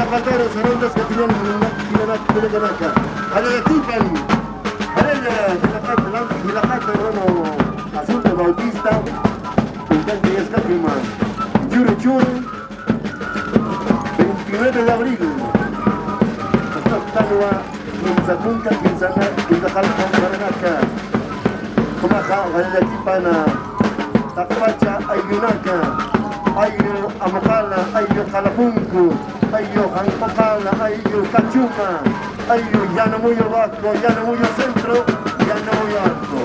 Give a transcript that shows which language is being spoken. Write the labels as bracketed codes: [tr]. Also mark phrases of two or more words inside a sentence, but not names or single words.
[es] Patero, Sarondas Caquiñani, Pinanaca, Aletipan, Alella, Gilapata, Rono, Asunto Bautista, Pintante y Escapima, Churu Churu, 29 de abril, Tanua, Quinzapunca, Quinzajalpa, Maranaca, Comaja, Aletipana, Tapacha, Ayunaca, Ayo Amapala, Ayo Calapuncu, Ayo Ancopala, Ayo Cachuma, Ayo Yanamuyo Vasco, Yanamuyo Centro, Yanamuyo Alto.